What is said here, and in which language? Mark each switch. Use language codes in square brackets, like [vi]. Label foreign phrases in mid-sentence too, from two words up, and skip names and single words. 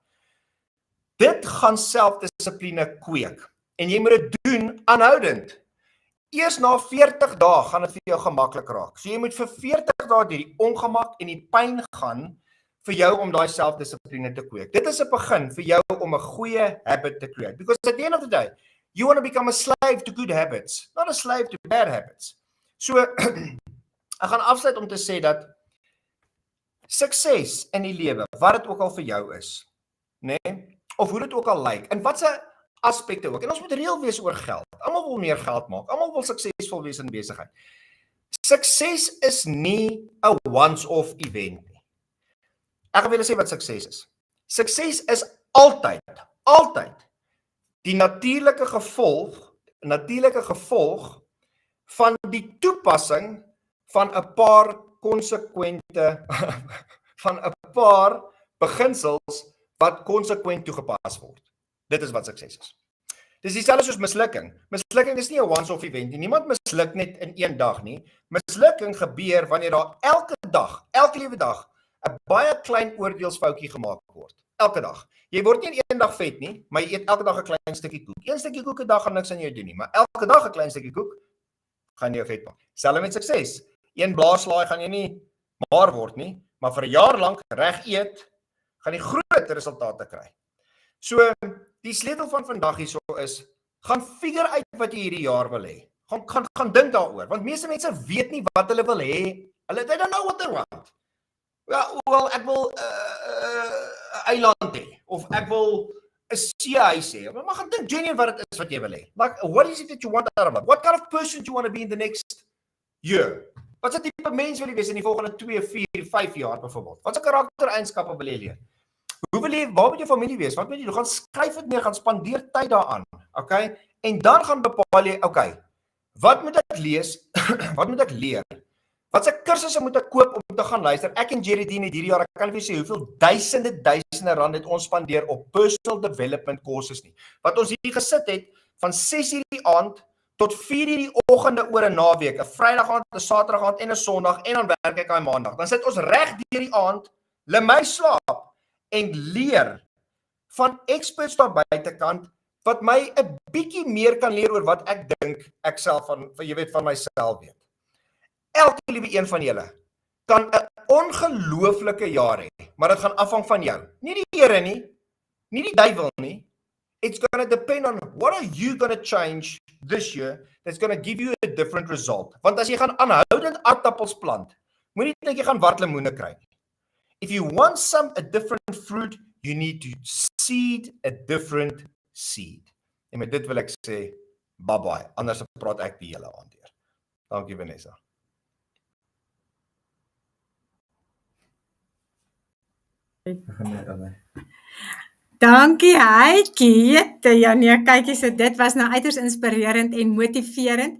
[af] Dit gaan selfdissipline kweek, en jy moet dit doen aanhoudend. Eers na 40 dae gaan dit vir jou gemaklik raak. So jy moet vir 40 dae die ongemak en die pyn gaan vir jou om daai selfdissipline te kweek. Dit is 'n begin vir jou om 'n goeie habit te create. [en] Because at the end of the day, you want to become a slave to good habits, not a slave to bad habits. [af] So, ek gaan afsluit om te sê dat sukses in die lewe, wat dit ook al vir jou is, of hoe dit ook al lyk, en wat se aspekte ook, en ons moet reël wees oor geld. Almal wil meer geld maak, almal wil suksesvol wees in besigheid. Sukses is nie 'n [en] once-off event [af] nie. Ek wil sê wat sukses is. Sukses is altyd die natuurlike gevolg van die toepassing van 'n paar konsekwente van 'n paar beginsels wat konsekwent toegepas word. Dit is wat sukses is. Dis dieselfde soos mislukking. Mislukking is nie 'n [en] once-off event [af] nie. Niemand misluk net in een dag nie. Mislukking gebeur wanneer daar elke liewe dag 'n baie klein oordeelsfoutjie gemaak word. Elke dag. Jy word nie in een dag vet nie, maar jy eet elke dag 'n klein stukkie koek. Een stukkie koek 'n dag gaan niks aan jou doen nie, maar elke dag 'n klein stukkie koek gaan jou vet maak. Selfs met sukses. Een blaarslaai gaan jy nie maar word nie, maar vir 'n jaar lank reg eet, gaan jy groot resultate kry. So, die sleutel van vandag hierso is, gaan figure uit wat jy hierdie jaar wil hê. Gaan dink daaroor, want meeste mense weet nie wat hulle wil hê. [en] They don't know what they want. [af] Wel, ek wil 'n eiland hê, of ek wil 'n seehuis hê. Maar gaan dink genuine wat dit is wat jy wil hê. [en] Like, what is it that you want out of life? What kind of person do you want to be in the next year? [af] Wat se tipe mens wil jy wees in die volgende 2, 4, 5 jaar byvoorbeeld? Wat se karaktereienskappe wil jy leer? Waar moet jou familie wees? Wat moet jy doen? Gaan skryf dit neer, gaan spandeer tyd daaraan, okay? En dan gaan bepaal jy, okay, wat moet ek lees? Wat moet ek leer? Wat se kursusse moet ek koop om te gaan luister? Ek en Jerry Dean het hierdie jaar, ek kan nie vir sê hoeveel duisende rand het ons spandeer op [en] personal development courses [af] nie. Wat ons hier gesit het van 6:00 die aand tot 4:00 die oggende oor 'n naweek, 'n Vrydag aand, 'n Saterdag aand en 'n Sondag, en dan werk ek aan Maandag. Dan sit ons reg deur die aand, lê my slaap en leer van experts daar buitekant wat my 'n bietjie meer kan leer oor wat ek dink ek self van myself weet. Elke liewe een van julle kan 'n ongelooflike jaar hê, maar dit gaan afhang van jou. Nie die Here nie, nie die duiwel nie. [en] It's going to depend on what are you going to change this year that's going to give you a different result. [af] Want as jy gaan aanhoudend aardappels plant, moenie dink jy gaan wartlemoene kry nie. [en] If you want a different fruit, you need to seed a different seed. [af] En met dit wil ek sê, bye-bye. Anders praat ek die hele aand deur. Dankie Vanessa. Dankie Hykie. Ja nee, kyk so dit was nou uiters inspirerend en motiverend.